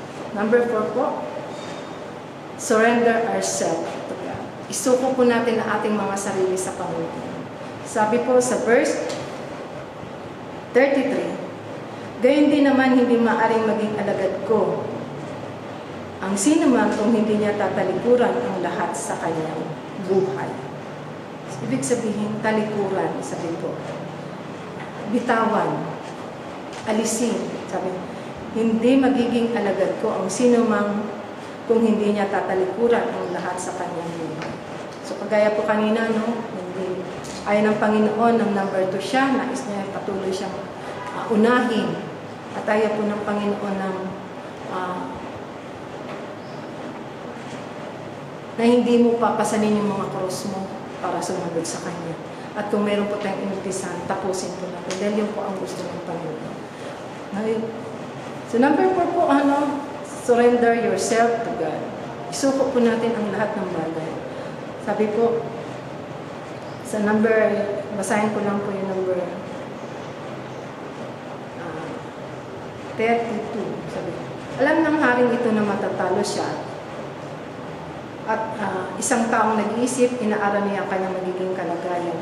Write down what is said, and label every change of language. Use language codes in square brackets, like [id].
[en] Number 4 po, surrender ourselves to God. [tl] Isuko po natin ang ating mga sarili sa Panginoon. Sabi po sa verse 33, gayon din naman hindi maaring maging alagad ko ang sino man kung hindi niya tatalikuran ang lahat sa kanyang buhay. Ibig sabihin, talikuran, sabi po. Bitawan, alisin, sabi, hindi magiging alagad ko ang sino man kung hindi niya tatalikuran ang lahat sa kanyang buhay. So, kagaya po kanina, hindi. Ayon ng Panginoon, ng number 2 siya, nais niya patuloy siyang unahin. At ayaw po ng Panginoon na hindi mo papasanin yung mga cross mo para sumunod sa Kanya. At kung meron po tayong inutisan, tapusin po natin. Dahil yun po ang gusto ng Panginoon. [en] So, number 4 po, surrender yourself to God. [tl] Isuko po natin ang lahat ng bagay. Sabi po, sa basahin ko lang po yung number 32. Sabi, alam ng haring ito na matatalo siya. At isang taong nag-iisip, inaaral niya ang kanyang magiging kalagayan.